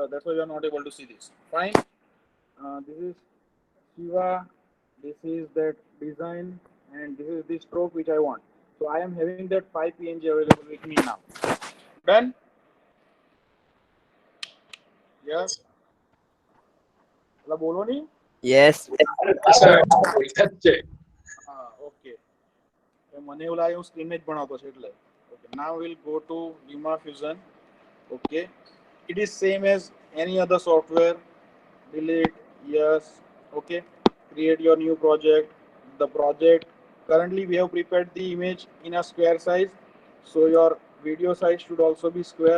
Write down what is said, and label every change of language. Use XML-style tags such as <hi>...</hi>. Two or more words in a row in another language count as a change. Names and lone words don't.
<en>That's why you are not able to see this. Fine. This is Shiva. This is that design, and this is the stroke which I want. So I am having that 5 PNG available with me now. Done? Yes.</en> <hi>मतलब बोलो नहीं?</hi> <en>Yes.</en> <gu>સર બોલતા જ છે. હા, okay. મને એવું લાગે હું સ્ક્રીન જ ભણાવતો છે એટલે.</gu> <en>Okay. Now we'll go to Luma Fusion. Okay. It is same as any other software. Delete. Yes. Okay. Create your new project. The project. Currently we have prepared the image in a square size. So your video size should also be square.</en>